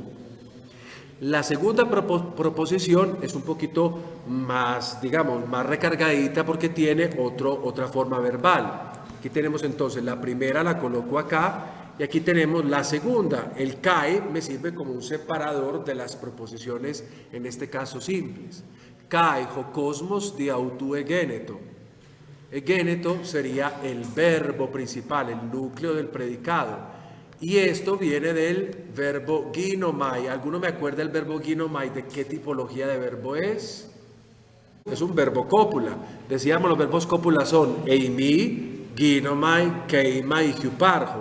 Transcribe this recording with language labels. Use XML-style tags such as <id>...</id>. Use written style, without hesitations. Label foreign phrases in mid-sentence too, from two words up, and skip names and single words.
<es>La segunda proposición es un poquito más, digamos, más recargadita porque tiene otra forma verbal. Aquí tenemos entonces la primera, la coloco acá, y aquí tenemos la segunda. El Kai me sirve como un separador de las proposiciones, en este caso simples.</es> <el>Καὶ ὁ κόσμος δι’ αὐτοῦ ἐγένετο.</el> <es>Egeneto sería el verbo principal, el núcleo del predicado. Y esto viene del verbo ginomai. ¿Alguno me acuerda el verbo ginomai? ¿De qué tipología de verbo es? Es un verbo cópula. Decíamos los verbos cópula son eimi, ginomai, keima y huparjo.</es>